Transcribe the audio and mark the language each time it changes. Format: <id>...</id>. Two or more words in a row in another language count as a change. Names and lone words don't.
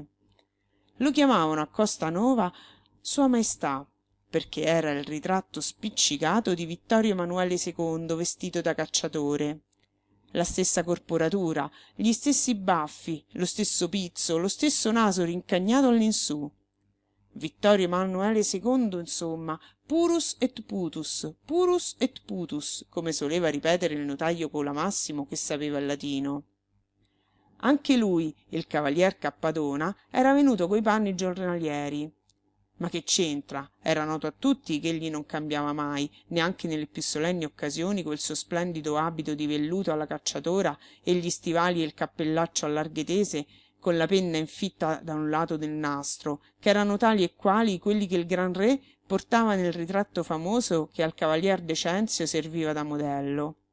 <it>Lo chiamavano a Costanova Sua Maestà, perché era il ritratto spiccicato di Vittorio Emanuele II vestito da cacciatore. La stessa corporatura, gli stessi baffi, lo stesso pizzo, lo stesso naso rincagnato all'insù. Vittorio Emanuele II, insomma,</it> <la>purus et putus,</la> <it>come soleva ripetere il notaio Colamassimo, che sapeva il latino. Anche lui, il cavalier Cappadona, era venuto coi panni giornalieri. Ma che c'entra? Era noto a tutti che egli non cambiava mai, neanche nelle più solenni occasioni, quel suo splendido abito di velluto alla cacciatora e gli stivali e il cappellaccio a larghe tese, con la penna infitta da un lato del nastro, che erano tali e quali quelli che il gran re portava nel ritratto famoso che al cavalier Decenzio serviva da modello.</it>